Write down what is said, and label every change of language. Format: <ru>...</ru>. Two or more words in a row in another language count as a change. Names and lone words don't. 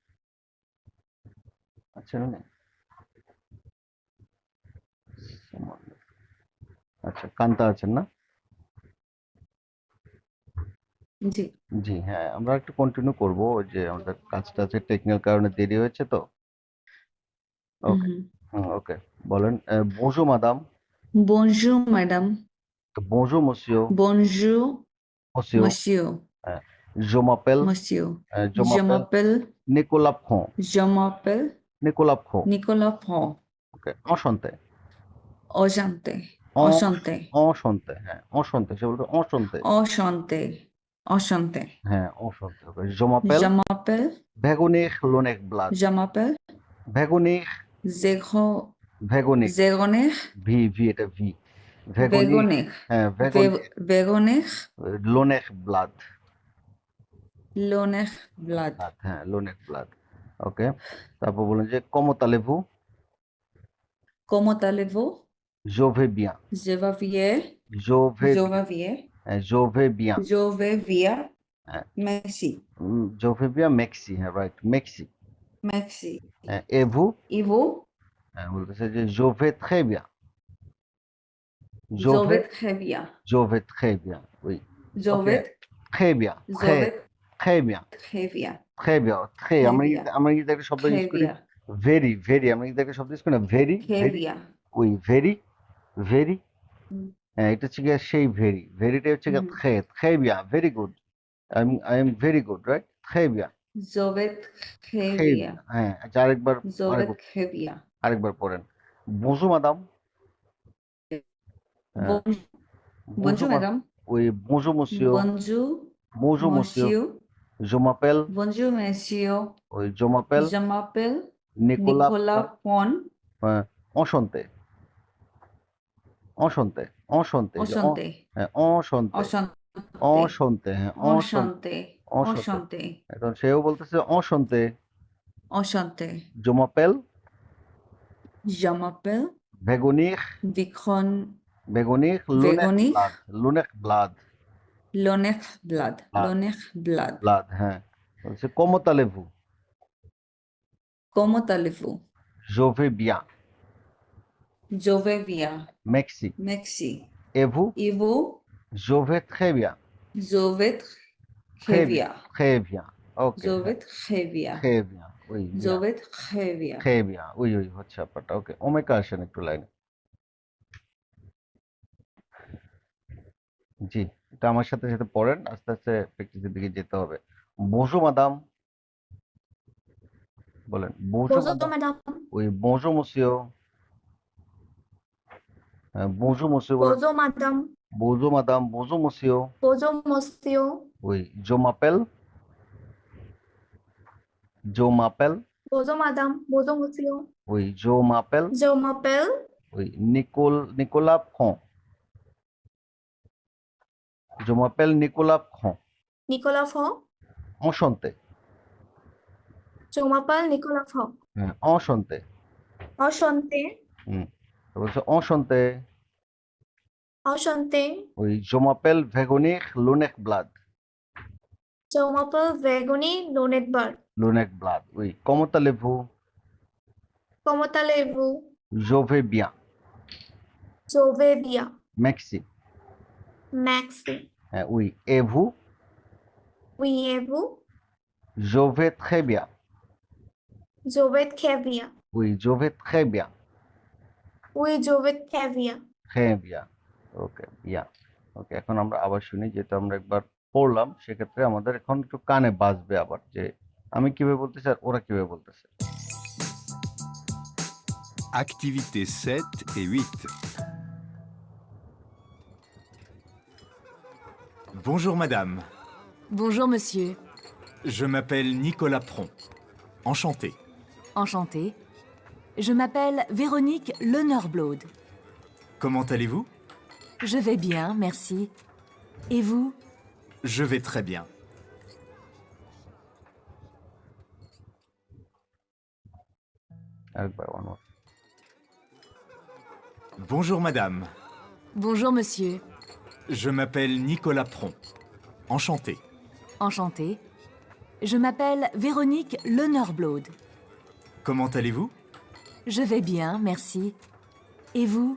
<bn>আচ্ছা না, আচ্ছা কান্তা আছেন না? জি। জি হ্যাঁ, আমরা একটু কন্টিনিউ করব, ওই যে আমাদের কাজটা আছে, টেকনিক্যাল কারণে দেরি হয়েছে তো। ওকে, হুম। ওকে, বলেন</bn> <fr>bonjour madame, Bonjour, madame. bonjour monsieur, Bonjour, monsieur, monsieur. হ্যাঁ, je m'appelle, Monsieur. je Je m'appelle m'appelle, Nicolas Font, je m'appelle Nicolas Font, Nicolas Pont. ওকে, enchanté, Enchanté. en- Enchanté. enchanté,</fr> <bn>হ্যাঁ enchanté, সে বলবে enchanté, Enchanté. Enchanté.</bn> <fr>হ্যাঁ enchanté, ওকে, je Je m'appelle m'appelle, Véronique Lonek-Blad, je m'appelle Véronique, Zéro, Véronique, Zéronich,</fr> <bn>ভি এটা ভি,</bn> <fr>Véronique, Véronique. হ্যাঁ Véronique Véronique, Lonek-Blad, Lonech, Blad. হ্যাঁ Lonek-Blad,</fr> <bn>ওকে, তারপর বলেন যে</bn> <fr>comment allez-vous, Comment allez-vous? je vais bien, Je vais bien. je vais Je bien, vais bien. je vais bien, Je vais bien.</fr> <bn>হ্যাঁ,</bn> <fr>Merci. je vais bien, merci,</fr> <bn>হ্যাঁ রাইট,</bn> <fr>merci, Merci. হ্যাঁ, et vous, Et vous?</fr> <bn>হ্যাঁ বলতেছে যে</bn> <fr>je vais très bien, je Je vais, vais très bien. je vais très bien, oui, Je</fr> <bn>ওকে,</bn> <fr>vais, très bien, je très, vais très bien, très bien. très bien, très, Très</fr> <bn>আমরা</bn> <fr>bien.</fr> <bn>আমরা কিন্তু একটা শব্দ ইউজ</bn> <fr>Très</fr> <bn>করি,</bn> <fr>bien.</fr> <en>very very,</en> <bn>আমরা কিন্তু একটা শব্দ ইউজ করি না, ভেরি</bn> <fr>Très</fr> <bn>ভেরি,</bn> <fr>bien.</fr> <bn>ওই</bn> <en>very very,</en> <bn>হুম। হ্যাঁ এটা হচ্ছে গিয়ে সেই ভেরি, ভেরিটা হচ্ছে গিয়ে হুম।</bn> <fr>très bien,</fr> <en>very good, I am very good, right,</en> <fr>très bien, Je vais très très bien. bien,</fr> <bn>হ্যাঁ আচ্ছা আরেকবার,</bn> <fr>Je vais très bien.</fr> <bn>আরেকবার পড়েন,</bn> <fr>bonjour madame, হ্যাঁ, Bonjour, bonjour bonjour madame. ওই bonjour monsieur, Bonjour, bonjour monsieur, monsieur. je m'appelle, Bonjour, monsieur. ওই je m'appelle Je m'appelle Nicolas Nicolas Pont. Pont, enchanté, enchanté, enchanté, Enchanté. হ্যাঁ enchanté, Enchanté. enchanté, হ্যাঁ enchanté, Enchanté. enchanté, Enchanté.</fr> <bn>এখন সেও বলতেছে enchanté,</bn> <fr>Enchanté. je m'appelle Je m'appelle Véronique, Véronique Véronique Lonek-Blad, Lonek-Blad, Lonech Blad. Blad, Lonech Blad. Blad,</fr> <bn>হ্যাঁ বলছে</bn> <fr>comment allez-vous, Comment allez-vous? je vais bien, Je vais bien. merci, Merci. et vous, Et vous? je vais très bien, Je vais très très bien, bien. très bien, ok, Je</fr> <bn>হ্যাঁ</bn> <fr>vais très bien. très bien, oui Je bien, vais très bien. très bien,</fr> <bn>ওই ওই হচ্ছে ব্যাপারটা, ওকে, ওমেকা আসেন একটু লাইনে, জি, এটা আমার সাথে সাথে পড়েন, আস্তে আস্তে প্র্যাকটিসের দিকে যেতে হবে,</bn> <fr>bonjour madame, বলেন bonjour Bonjour madame, madame. oui bonjour monsieur, bonjour monsieur বলেন, Bonjour madame. bonjour madame, bonjour monsieur, Bonjour monsieur. oui je m'appelle, je m'appelle, Bonjour madame. Bonjour monsieur. oui je m'appelle, Je m'appelle oui Nicolas Font, je m'appelle Nicolas Font, Nicolas Font. enchanté, Je m'appelle Nicolas Font. হ্যাঁ enchanté, Enchanté.</fr> <bn>হুম, বলছে enchanté,</bn> <fr>Enchanté. oui je m'appelle Véronique Lonek-Blad, Je m'appelle Véronique Lonetberg. Lonek-Blad, oui comment allez-vous, Comment allez-vous? je vais bien, Je vais bien. merci, Merci. oui et vous, Oui, et vous? je vais très bien, Je vais très bien. oui je vais très bien, Oui, je vais très bien. très bien,</fr> <bn>ওকে bien, ওকে, এখন আমরা আবার শুনি, যেহেতু আমরা একবার পড়লাম সেক্ষেত্রে আমাদের এখন একটু কানে বাজবে আবার, যে আমি কিভাবে বলতেছি আর ওরা কিভাবে বলতেছে।</bn> <fr>Activités 7 et 8. Bonjour madame, Bonjour monsieur. je m'appelle Nicolas Pron. Enchanté. Enchantée. Je m'appelle Véronique Leneurblod. Comment allez-vous? Je vais bien, merci. Et vous? Je vais très bien.</fr> <en>আরেকবার one more.</en> <fr>Bonjour madame. Bonjour, monsieur. Je m'appelle Nicolas Pron. Enchanté. Enchantée. Je m'appelle Véronique Lenorblode. Comment allez-vous? Je vais bien, merci. Et vous?</fr>